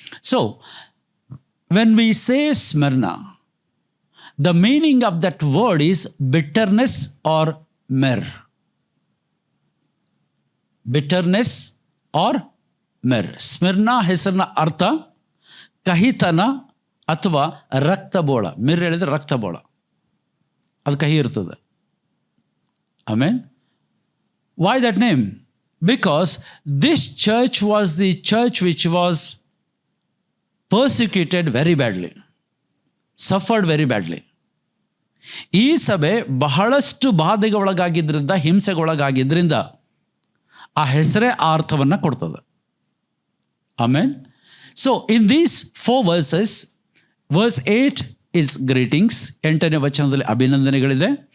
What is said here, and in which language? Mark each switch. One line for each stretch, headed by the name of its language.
English: So when we say Smyrna, the meaning of that word is bitterness or myrrh. Bitterness or myrrh.
Kannada: ಸ್ಮಿರ್ನಾ ಹೆಸರಿನ ಅರ್ಥ ಕಹಿತನ ಅಥವಾ ರಕ್ತಬೋಳ. ಮಿರ್ ಹೇಳಿದ್ರೆ ರಕ್ತಬೋಳ, ಅದು ಕಹಿ ಇರ್ತದೆ. ಆಮೇನ್.
English: Why that name? Because this church was the church which was persecuted very badly, suffered very badly.
Kannada: ಈ ಸಭೆ ಬಹಳಷ್ಟು ಬಾಧೆಗೆ ಒಳಗಾಗಿದ್ದರಿಂದ, ಹಿಂಸೆಗೊಳಗಾಗಿದ್ದರಿಂದ ಆ ಹೆಸರೇ ಆ ಅರ್ಥವನ್ನು ಕೊಡ್ತದೆ. ಆಮೇನ್.
English: so in these 4 verses, verse 8 is greetings,
Kannada: 8ನೇ ವಚನದಲ್ಲಿ ಅಭಿನಂದನೆಗಳಿದೆ.